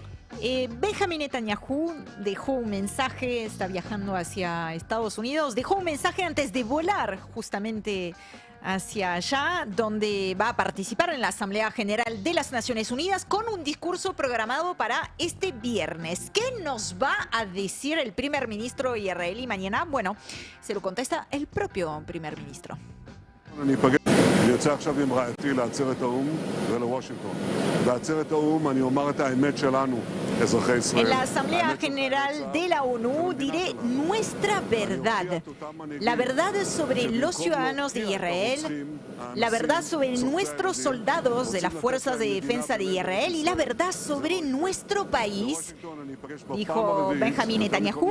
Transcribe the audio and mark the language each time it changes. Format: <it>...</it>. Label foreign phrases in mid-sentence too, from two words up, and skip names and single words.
<es>Benjamin Netanyahu dejó un mensaje, está viajando hacia Estados Unidos, dejó un mensaje antes de volar justamente hacia allá, donde va a participar en la Asamblea General de las Naciones Unidas con un discurso programado para este viernes. ¿Qué nos va a decir el primer ministro israelí mañana? Bueno, se lo contesta el propio primer ministro.</es> <he>אני יוצא עכשיו עם רעייתי לעצרת האו"ם ולוושינגטון. בעצרת האו"ם אני אומר את האמת שלנו, אזרחי ישראל.</he> <es>En la Asamblea General de la ONU diré nuestra verdad. La verdad sobre los ciudadanos de Israel, la verdad sobre nuestros soldados de las fuerzas de defensa de Israel y la verdad sobre nuestro país, dijo Benjamín Netanyahu.</es>